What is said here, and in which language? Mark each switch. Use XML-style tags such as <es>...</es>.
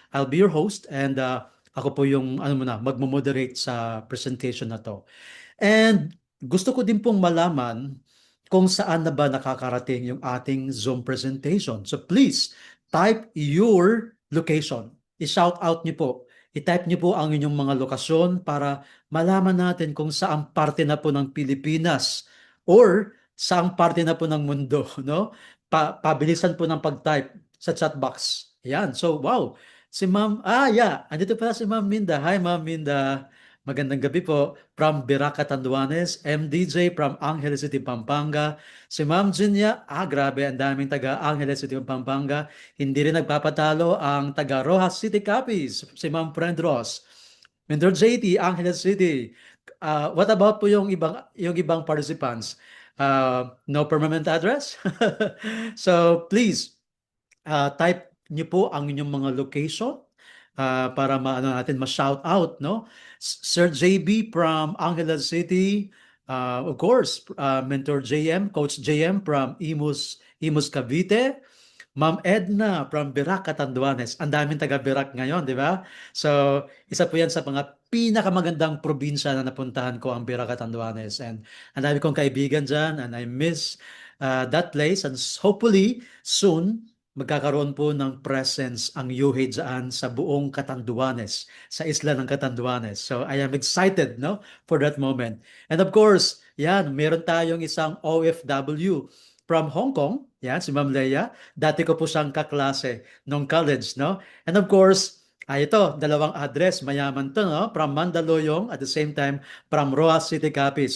<en>I'll be your host and</en> <tl>ako po yung magmo-moderate sa presentation na to. And gusto ko din pong malaman kung saan na ba nakakarating yung ating Zoom presentation.</tl> <en>So please, type your location.</en> <tl>I-shout out niyo po. I-type niyo po ang inyong mga lokasyon para malaman natin kung saang parte na po ng Pilipinas or saang parte na po ng mundo, no? Pabilisan po ng pag-type sa chat box. Ayan. So, wow. Si Ma'am, yeah. Andito pala si Ma'am Minda. Hi, Ma'am Minda. Magandang gabi po. From Biraca, Tanduanes. MDJ from Angeles City, Pampanga. Si Ma'am Jinya, grabe, ang daming taga Angeles City, Pampanga. Hindi rin nagpapatalo ang taga Rojas City Capiz, si Ma'am Friend Ross. Mentor JT, Angeles City.</tl> <en>What about</en> <tl>po yung ibang participants?</tl> <en>No permanent address?</en> <tl>So please, type niyo po ang inyong mga location para natin ma-shout out, no? Sir JB from Angeles City, of course, Mentor JM, Coach JM from Imus Cavite, Ma'am Edna from Birac, Catanduanes. Ang daming taga Birac ngayon, di ba? So, isa po yan sa mga pinakamagandang probinsya na napuntahan ko, ang Birac, Catanduanes. And ang dami kong kaibigan dyan</tl> <en>and I miss that place.</en> <tl>And hopefully, soon, magkakaroon po ng presence ang UHEY dyan sa buong Catanduanes, sa isla ng Catanduanes.</tl> <en>So I am excited, no, for that moment.</en> <tl>And of course, yan, meron tayong isang OFW from Hong Kong, yan, si Ma'am Leia. Dati ko po siyang kaklase nung college, no? And of course, ito, dalawang address, mayaman to, no? From Mandaluyong,</tl> <en>at the same time,</en> <tl>from Roa City, Capiz.</tl>